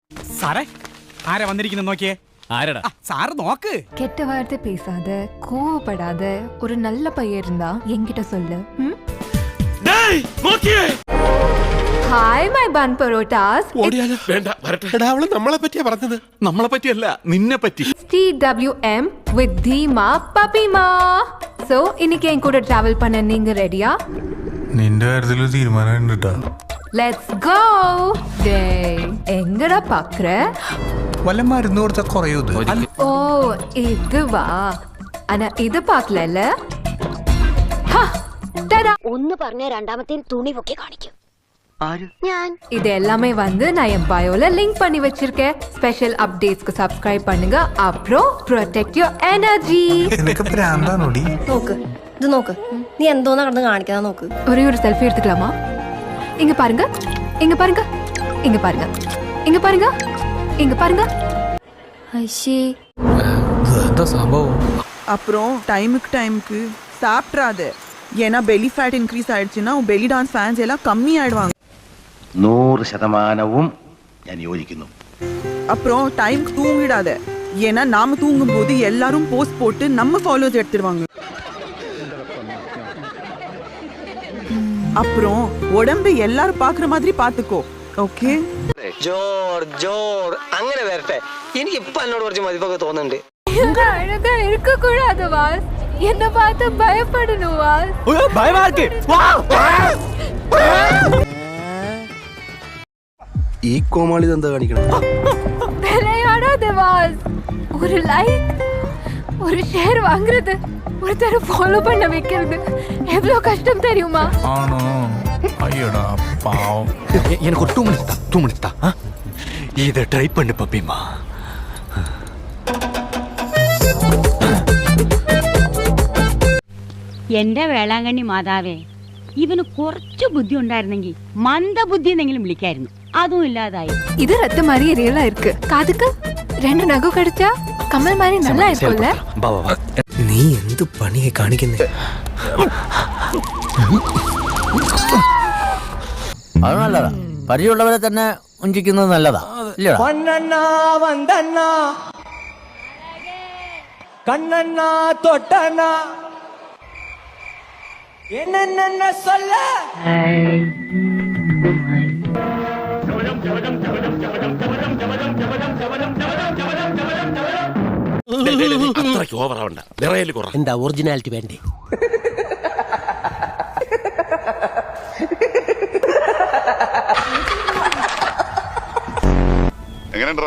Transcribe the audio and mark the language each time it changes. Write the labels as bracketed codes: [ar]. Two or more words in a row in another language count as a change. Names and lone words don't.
[ml] സാറേ ആരാ വന്നിരിക്കുന്നത് നോക്കിയേ. ആരടാ? സാറ് നോക്ക്. [ta] கெட்ட வார்த்தை பேசாத, கோவப்படாத, ஒரு நல்ல பையன் இருந்தா என்கிட்ட சொல்லு. [en] Hi my bun porottas. [ml] അവള് നമ്മളെ പറ്റിയാ പറഞ്ഞത്. നമ്മളെ പറ്റിയല്ല, നിന്നെ പറ്റി. TWM with ധീമാ പപ്പിമാ. [ta] സോ இன்னைக்கு என் கூட டிராவல் பண்ண நீங்க ரெடியா? [ml] നിന്റെ കാര്യത്തിൽ തീരുമാനം ഉണ്ട് ട്ടോ. [en] Let's go. [ml] എങ്ങടാ പാക്കற? വല്ല മരുന്ന് കൊടുത്ത കുറയൂ ഇത്. ഓ ഇത് വാ. അന ഇത് പാക്കലല്ല. ഒന്ന് പറഞ്ഞ രണ്ടാമത്തെ തുണി പൊക്കി കാണിക്കും. ഞാൻ [ta] இது எல்லாமே வந்து நான் என் பயோல லிங்க் பண்ணி வச்சிருக்கேன். [en] special updates [ta] சப்ஸ்கிரைப் பண்ணுங்க. அப்புறம் [en] protect your energy. [ml] നിനക്ക് പ്രാന്താണോടി? നോക്ക്, ഇത് നോക്ക്, നീ എന്തോന്നാ കടന്ന് കാണിക്കാ നോക്ക്. [ta] ஒரே ஒரு செல்ஃபி எடுத்துக்கலாமா? இங்க பாருங்க, இங்க பாருங்க, இங்க பாருங்க, இங்க பாருங்க, இங்க பாருங்க. ஐஷி அப்புறம் டைமுக்கு சாப்பிட்றாத. ஏன்னா [en] belly fat increase [ta] ஆயிடுச்சுன்னா [en] belly dance fans [ta] எல்லாம் கம்மி ஆயிடுவாங்க. [ml] 100% ഞാൻ യോജിക്കുന്നു. [ta] அப்புறம் டைமுக்கு தூங்கிடாத. ஏன்னா நாம தூங்கும் போது எல்லாரும் போஸ்ட் போட்டு நம்ம ஃபாலோவர்ஸ் எடுத்துருவாங்க. அப்புறம் உடம்பு எல்லாரும் பாக்குற மாதிரி பாத்துக்கோ. ஓகே? [ml] ജോർ അങ്ങനെ വരട്ടെ. എനിക്ക് ഇപ്പൊ എന്നോട് കുറച്ച് മതിപ്പൊക്കെ തോന്നുന്നുണ്ട്. [ta] அழகா இருக்க கூடாது வாஸ். என்ன பார்த்து பயப்படணும் வாஸ். பயமா இருக்கு. [ml] ഈ കോമാളി എന്താ കാണിക്കണം? [ta] விளையாடாத வாஸ். ஒரு லைக், ஒரு ஷேர் வாங்குறது, ஒருத்தரை ஃபாலோ பண்ண வைக்கிறது எவ்வளவு கஷ்டம் தெரியுமா? [ml] ആണോ? അയ്യടാ പാവം. [ta] எனக்கு ஒரு 2 minutes தான். இதை ட்ரை பண்ணு பப்பிமா. [ml] എന്റെ വേളാങ്കണ്ണി മാതാവേ, ഇവന് കുറച്ചു ബുദ്ധി ഉണ്ടായിരുന്നെങ്കിൽ മന്ദബുദ്ധി എന്നെങ്കിലും വിളിക്കായിരുന്നു. അതും ഇല്ലാതായി. இது ரத்த மாதிரி ரியலா இருக்கு. காதுக்கு 2 நகம் கடிச்சா கமல் மாதிரி நல்லா இருக்கும்ல? നീ എന്ത് പണിയെ കാണിക്കുന്നേ? അത് നല്ലതാ. പരിചയമുള്ളവരെ തന്നെ ഉഞ്ചിക്കുന്നത് നല്ലതാ. പൊന്നണ്ണാ വന്തണ്ണാ കണ്ണണ്ണാ തൊട്ടണ്ണാ [ta] என்ன சொல்ல. [ml] അത്രയ്ക്ക് ഓവറാവണ്ട. നിറയല് കുറ. എന്താ ഒറിജിനാലിറ്റി വേണ്ടേ? എങ്ങനെയുണ്ടാ?